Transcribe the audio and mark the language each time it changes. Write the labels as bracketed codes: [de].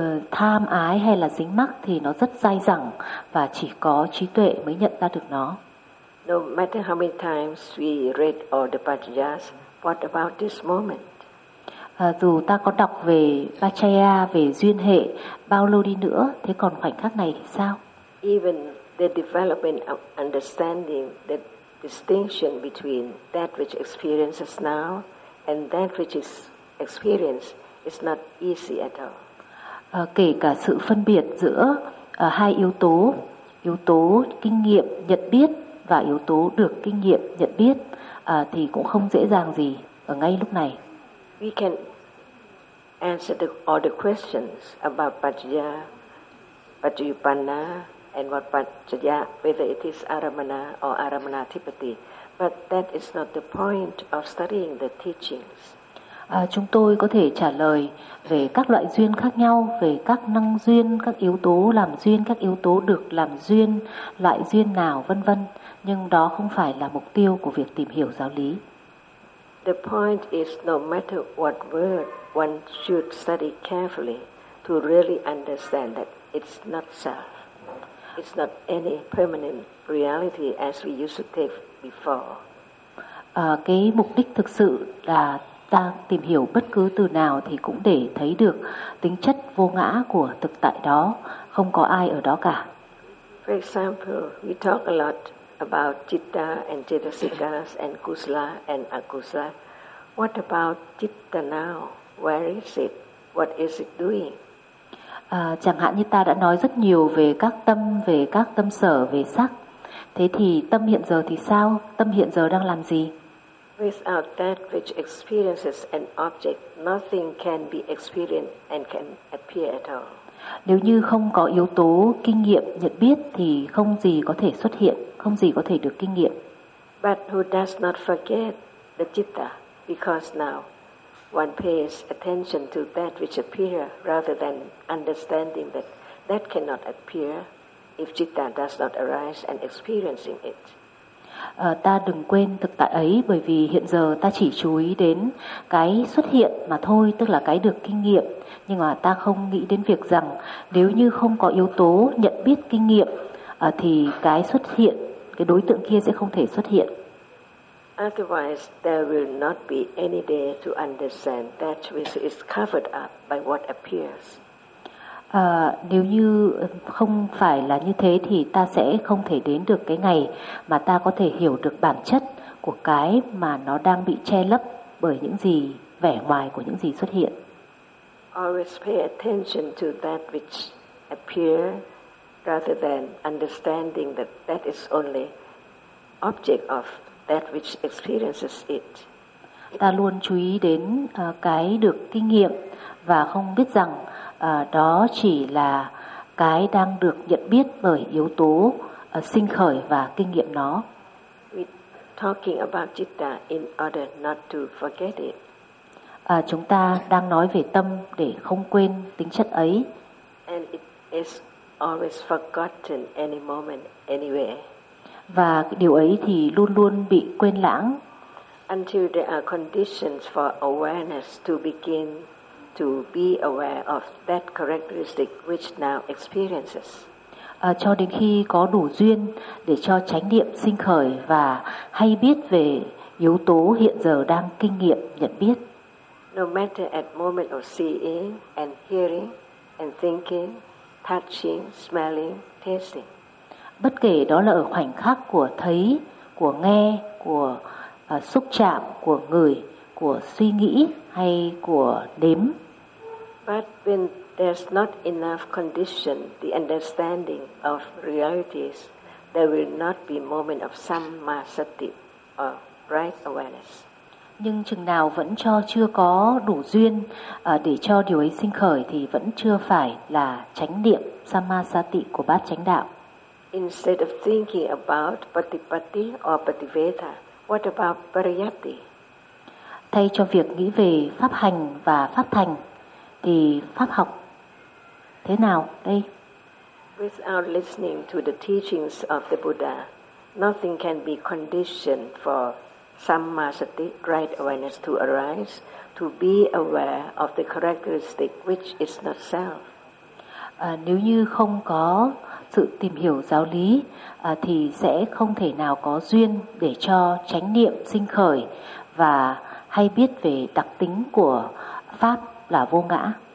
[vi] Tham ái hay là dính mắc thì nó rất dai dẳng và chỉ có trí tuệ mới nhận ra được nó. [en] No matter how many times we read all the Paccayas, what about this moment? [vi] Dù ta có đọc về Paccaya, về duyên hệ bao lâu đi nữa, thế còn khoảnh khắc này thì sao? [en] Even the development of understanding the distinction between that which experiences now and that which is experienced is not easy at all. [vi] Kể cả sự phân biệt giữa hai yếu tố kinh nghiệm nhận biết và yếu tố được kinh nghiệm nhận biết thì cũng không dễ dàng gì. ngay lúc này. [en] We can answer the, all the questions about Pajjaya, Pajjayupanna, and what Pajjaya, whether it is Aramana or Aramanathipati. But that is not the point of studying the teachings. [vi] Chúng tôi có thể trả lời về các loại duyên khác nhau, về các năng duyên, các yếu tố làm duyên, các yếu tố được làm duyên, loại duyên nào vân vân, nhưng đó không phải là mục tiêu của việc tìm hiểu giáo lý. [en] The point is no matter what word one should study carefully to really understand that it's not self. It's not any permanent reality as we used to take before. [vi] Cái mục đích thực sự là ta tìm hiểu bất cứ từ nào thì cũng để thấy được tính chất vô ngã của thực tại đó, không có ai ở đó cả. [en] For example, we talk a lot about citta and cetasikas and kusala and akusala. What about citta now? Where is it? What is it doing? [vi] Chẳng hạn như ta đã nói rất nhiều về các tâm sở, về sắc. Thế thì tâm hiện giờ thì sao? Tâm hiện giờ đang làm gì? [en] Without that which experiences an object, nothing can be experienced and can appear at all. [vi] Nếu như không có yếu tố kinh nghiệm nhận biết thì không gì có thể xuất hiện, không gì có thể được kinh nghiệm. [en] But who does not forget the citta? Because now one pays attention to that which appears rather than understanding that that cannot appear if citta does not arise and experiencing it. [vi] Ta đừng quên thực tại ấy, bởi vì hiện giờ ta chỉ chú ý đến cái xuất hiện mà thôi, tức là cái được kinh nghiệm. Nhưng mà ta không nghĩ đến việc rằng nếu như không có yếu tố nhận biết kinh nghiệm thì cái xuất hiện, cái đối tượng kia sẽ không thể xuất hiện. [en] Otherwise, there will not be any day to understand that which is covered up by what appears. [vi] Nếu như không phải là như thế thì ta sẽ không thể đến được cái ngày mà ta có thể hiểu được bản chất của cái mà nó đang bị che lấp bởi những gì vẻ ngoài của những gì xuất hiện. [en] Always pay attention to that which appear rather than understanding that that is only object of that which experiences it. [vi] Ta luôn chú ý đến cái được kinh nghiệm và không biết rằng đó chỉ là cái đang được nhận biết bởi yếu tố sinh khởi và kinh nghiệm nó. [en] We're talking about citta in order not to forget it. [vi] Chúng ta đang nói về tâm để không quên tính chất ấy. [en] And it is always forgotten any moment, anywhere. [vi] Và điều ấy thì luôn luôn bị quên lãng. [en] Until there are conditions for awareness to begin to be aware of that characteristic which now experiences. [vi] Cho đến khi có đủ duyên để cho chánh niệm sinh khởi và hay biết về yếu tố hiện giờ đang kinh nghiệm nhận biết. [en] No matter at moment of seeing and hearing and thinking, touching, smelling, tasting. [vi] Bất kể đó là ở khoảnh khắc của thấy, của nghe, của xúc chạm, của ngửi, của suy nghĩ hay của đếm. [en] But when there's not enough condition, the understanding of realities, there will not be moment of samma sati or right awareness. [vi] Nhưng chừng nào vẫn cho chưa có đủ duyên để cho điều ấy sinh khởi thì vẫn chưa phải là chánh niệm samma sati của bát chánh đạo. [en] Instead of thinking about patipatti or pativeta, what about pariyatti? [vi] Thay cho việc nghĩ về pháp hành và pháp thành thì pháp học thế nào đây? [en] Without listening to the teachings of the Buddha, nothing can be conditioned for sammasati, right awareness to arise, to be aware of the characteristic which is not self. [vi] Nếu như không có sự tìm hiểu giáo lý thì sẽ không thể nào có duyên để cho chánh niệm sinh khởi và hay biết về đặc tính của pháp là vô ngã.